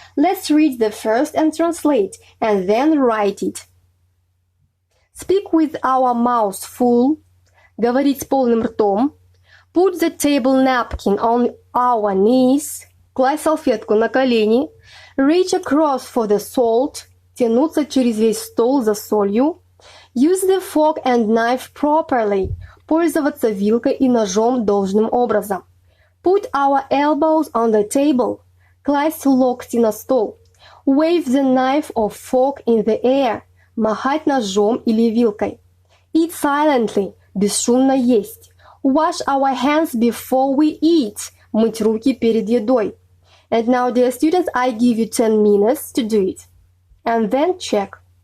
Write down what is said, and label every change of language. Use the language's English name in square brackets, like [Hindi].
[English] Let's read the first and translate, and then write it. Speak with our mouths full. [Russian] Говорить с полным ртом. [English] Put the table napkin on our knees. [Russian] Класть салфетку на колени. [English] Reach across for the salt. [Russian] Тянуться через весь стол за солью. [English] Use the fork and knife properly. [Russian] Пользоваться вилкой и ножом должным образом. [English] Put our elbows on the table. [Russian] Класть локти на стол. [English] Wave the knife or fork in the air. [Russian] Махать ножом или вилкой. [English] Eat silently. [Russian] Бесшумно есть. [English] Wash our hands before we eat. [Russian] Мыть руки перед едой. [English] And now, dear students, I give you 10 minutes to do it. And then check.